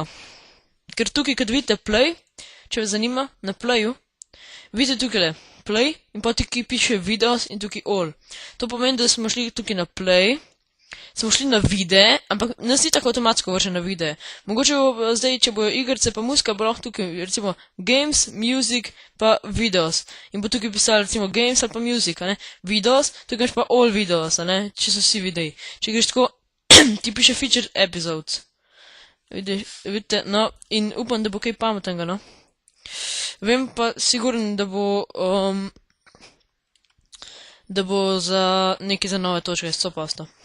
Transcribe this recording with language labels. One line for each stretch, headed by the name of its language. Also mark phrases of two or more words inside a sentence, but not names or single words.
Slovenian: Ker tukaj, kad vidite play, če vas zanima, na playu, vidite tukaj play in pa tukaj piše videos in tukaj all. To pomeni, da smo šli tukaj na play, smo šli na videe, ampak nas ni tako avtomatsko vrže na videe. Mogoče bo zdaj, če bojo igrce pa muska, bo lahko tukaj, recimo,
English: games, music,
Slovenian: pa videos. In bo tukaj pisalo, recimo, games ali pa music, a ne, videos, tukaj imaš pa
English: all videos,
Slovenian: a ne, če so vsi videi. Če greš tako, ti piše
English: featured episodes.
Slovenian: Vidite, no, in upam, da bo kaj pametnega, no. Vem pa sigurno, da bo za nekaj za nove točke 100%.